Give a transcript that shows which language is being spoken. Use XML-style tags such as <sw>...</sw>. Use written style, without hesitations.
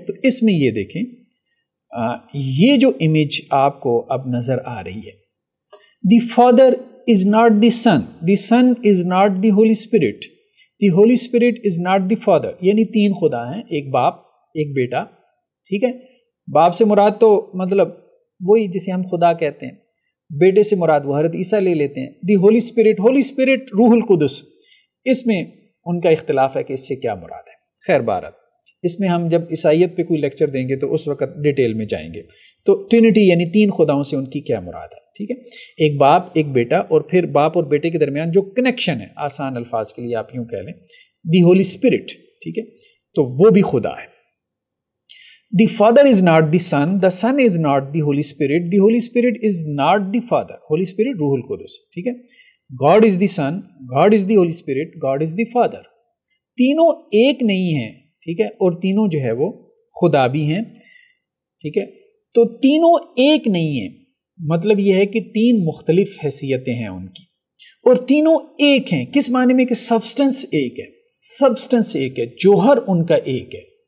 <ur>تو اس میں یہ دیکھیں، یہ جو امیج آپ کو اب نظر آ رہی ہے،</ur> <en>The father is not the son, the son is not the holy spirit, the holy spirit is not the father.</en> <ur>یعنی 3 خدا ہیں، ایک باپ، ایک بیٹا. ٹھیک ہے، باپ سے مراد تو مطلب وہی جسے ہم خدا کہتے ہیں، بیٹے سے مراد وہ حضرت عیسیٰ لے لیتے ہیں.</ur> <en>The holy spirit, holy spirit روح القدس.</en> <ur>اس میں ان کا اختلاف ہے کہ اس سے کیا مراد ہے. خیر بہرحال اس میں ہم جب عیسائیت پہ کوئی لیکچر دیں گے تو اس وقت ڈیٹیل میں جائیں گے. تو ٹرینٹی یعنی 3 خداؤں سے ان کی کیا مراد ہے. ٹھیک ہے، ایک باپ، ایک بیٹا، اور پھر باپ اور بیٹے کے درمیان جو کنیکشن ہے، آسان الفاظ کے لیے آپ یوں کہہ لیں، دی ہولی اسپرٹ. ٹھیک ہے، تو وہ بھی خدا ہے.</ur> <en>The father is not the son, the son is not the holy spirit, the holy spirit is not the father, holy spirit روح القدس. ٹھیک ہے، God is the Son, God is the Holy Spirit, God is the Father.</en> <ur>تینوں ایک نہیں ہیں. ٹھیک ہے، اور تینوں جو ہے وہ خدا بھی ہیں. ٹھیک ہے، تو تینوں ایک نہیں ہیں، مطلب یہ ہے کہ 3 مختلف حیثیتیں ہیں ان کی، اور تینوں ایک ہیں. کس معنی میں؟ کہ سبسٹنس ایک ہے، سبسٹنس ایک ہے، جوہر ان کا ایک ہے.</ur>